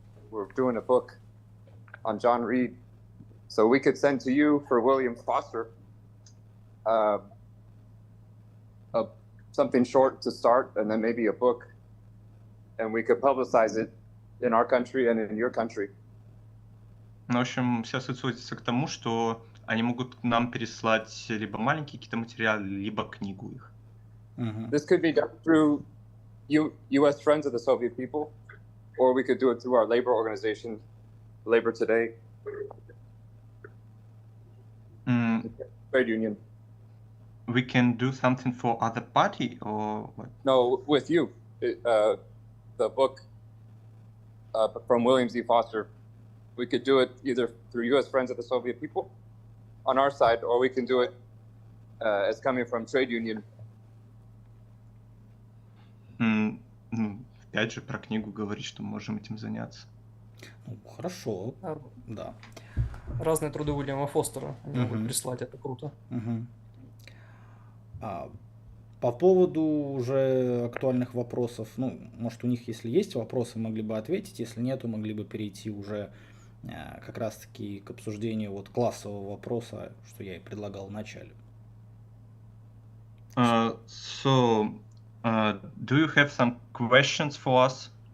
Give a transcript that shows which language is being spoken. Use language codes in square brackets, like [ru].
[en] We're doing a book on John Reed. So we could send to you for William Foster something short to start, and then maybe a book. And we could publicize it in our country and in your country. [ru] Ну, в общем, все сводится к тому, что они могут нам переслать либо маленькие какие-то материалы, либо книгу их. [en] This could be done through U.S. Friends of the Soviet People, or we could do it through our labor organization, Labor Today, trade union. We can do something for other party or what? No, with you. The book from William Z. Foster. We could do it either through U.S. Friends of the Soviet People on our side, or we can do it as coming from trade union. [ru] Опять же, про книгу говорит, что мы можем этим заняться. Ну, хорошо, да. Разные труды Уильяма Фостера они могут прислать, это круто. По поводу уже актуальных вопросов, ну, может, у них, если есть вопросы, могли бы ответить, если нет, то могли бы перейти уже как раз-таки к обсуждению вот классового вопроса, что я и предлагал в начале. [en] Do you have some questions for us?